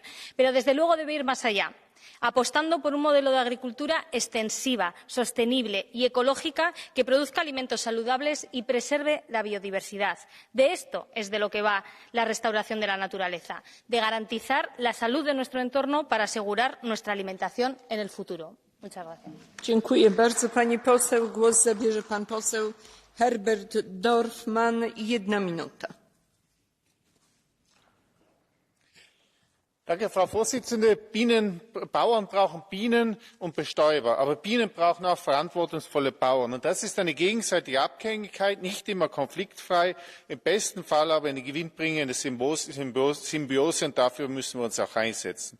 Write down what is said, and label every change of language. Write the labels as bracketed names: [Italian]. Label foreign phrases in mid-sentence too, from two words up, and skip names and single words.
[Spanish] Pero, desde luego, debe ir más allá, apostando por un modelo de agricultura extensiva, sostenible y ecológica que produzca alimentos saludables y preserve la biodiversidad. De esto es de lo que va la restauración de la naturaleza, de garantizar la salud de nuestro entorno para asegurar nuestra alimentación en el futuro. Muchas gracias. [Polish] Dziękuję bardzo, pani poseł. Głos zabierze pan poseł Herbert Dorfmann. 1 minuta. [German] Danke, Frau Vorsitzende. Bauern brauchen Bienen und Bestäuber, aber Bienen brauchen auch verantwortungsvolle Bauern. Und das ist eine gegenseitige Abhängigkeit, nicht immer konfliktfrei, im besten Fall aber eine gewinnbringende Symbiose, und dafür müssen wir uns auch einsetzen.